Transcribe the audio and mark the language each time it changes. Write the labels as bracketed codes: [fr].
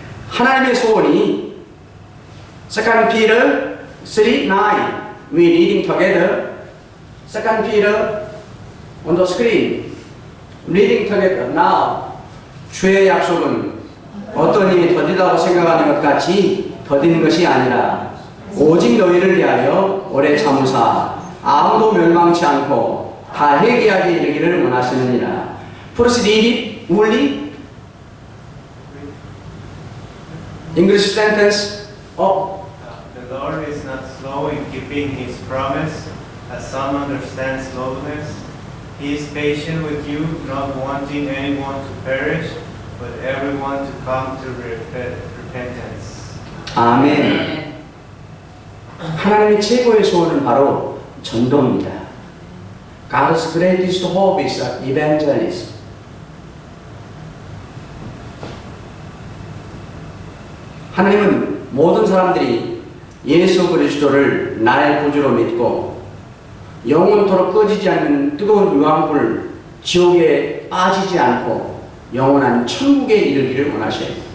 [ko] 하나님의 소원이 2 Peter 3:9 [en] We reading together 2 Peter on the screen reading together now [ko] 주의 약속은 어떤 일이 더디다고 생각하는 것 같이 더디는 것이 아니라 오직 너희를 위하여 오래 참으사 아무도 멸망치 않고 다 회개하게 이르기를 원하시느니라. [en] First read it, only English sentence up. The Lord is not slow in keeping His promise, as some understand slowness. He is patient with you, not wanting anyone to perish, but everyone to come to repentance. [ko] 아멘. 하나님의 최고의 소원은 바로 전도입니다. [en] God's greatest hope is evangelism. [ko] 하나님은 모든 사람들이 예수 그리스도를 나의 구주로 믿고 영원토록 꺼지지 않는 뜨거운 유황불 지옥에 빠지지 않고 영원한 천국에 이르기를 원하셔요.